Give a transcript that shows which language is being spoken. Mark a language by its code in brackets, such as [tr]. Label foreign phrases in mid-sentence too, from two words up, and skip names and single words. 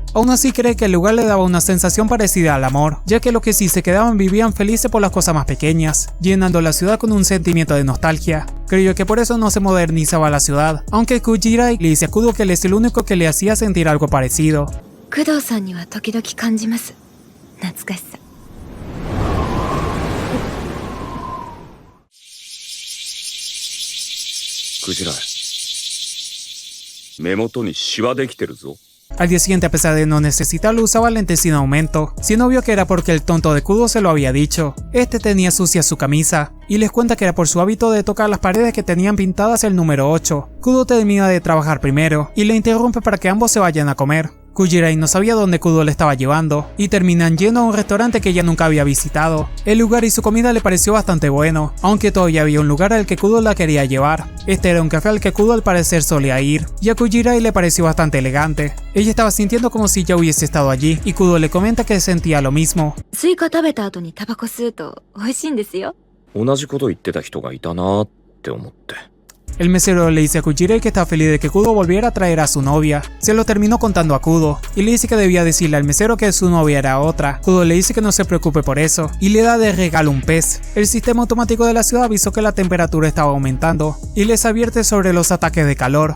[es] Aún así cree que el lugar le daba una sensación parecida al amor, ya que los que sí se quedaban vivían felices por las cosas más pequeñas, llenando la ciudad con un sentimiento de nostalgia. Creyó que por eso no se modernizaba la ciudad, aunque Kujirai le dice a Kudo que él es el único que le hacía sentir algo parecido. [ja] 工藤さんには時々感じます懐かしさ. クジラ目元にシワできてるぞ。 [es] Al día siguiente, a pesar de no necesitarlo, usaba lentes sin aumento, siendo obvio que era porque el tonto de Kudo se lo había dicho. Este tenía sucia su camisa, y les cuenta que era por su hábito de tocar las paredes que tenían pintadas el número 8. Kudo termina de trabajar primero, y le interrumpe para que ambos se vayan a comer. Kujirai no sabía dónde Kudo le estaba llevando, y terminan yendo a un restaurante que ella nunca había visitado. El lugar y su comida le pareció bastante bueno, aunque todavía había un lugar al que Kudo la quería llevar. Este era un café al que Kudo al parecer solía ir, y a Kujirai le pareció bastante elegante. Ella estaba sintiendo como si ya hubiese estado allí, y Kudo le comenta que sentía lo mismo. [ja] スイカ食べた後にタバコ吸うと美味しいんですよ。同じこと言ってた人がいたなって思って。 [es] El mesero le dice a Kujirai que está feliz de que Kudo volviera a traer a su novia. Se lo terminó contando a Kudo, y le dice que debía decirle al mesero que su novia era otra. Kudo le dice que no se preocupe por eso, y le da de regalo un pez. El sistema automático de la ciudad avisó que la temperatura estaba aumentando, y les advierte sobre los ataques de calor.